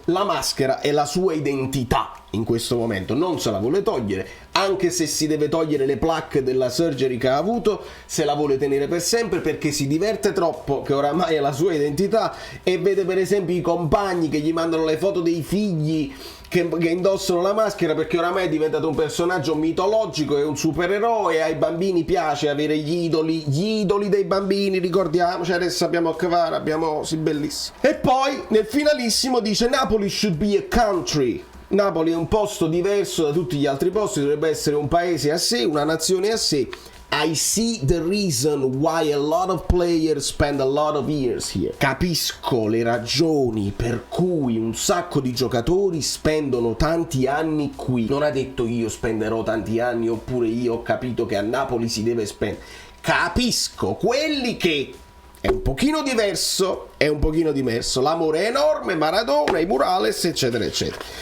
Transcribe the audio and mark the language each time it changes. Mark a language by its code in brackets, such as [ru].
[it] La maschera è la sua identità in questo momento, non se la vuole togliere, anche se si deve togliere le placche della surgery che ha avuto, se la vuole tenere per sempre perché si diverte troppo, che oramai è la sua identità, e vede per esempio i compagni che gli mandano le foto dei figli che indossano la maschera, perché oramai è diventato un personaggio mitologico, è un supereroe, ai bambini piace avere gli idoli dei bambini, ricordiamoci, adesso abbiamo Kvara, abbiamo sì, bellissimo. E poi nel finalissimo dice [en] Napoli should be a country. [it] Napoli è un posto diverso da tutti gli altri posti, dovrebbe essere un paese a sé, una nazione a sé. [en] I see the reason why a lot of players spend a lot of years here. [it] Capisco le ragioni per cui un sacco di giocatori spendono tanti anni qui. Non ha detto io spenderò tanti anni, oppure io ho capito che a Napoli si deve spendere. Capisco quelli che è un pochino diverso, l'amore è enorme, Maradona, i Murales, eccetera eccetera.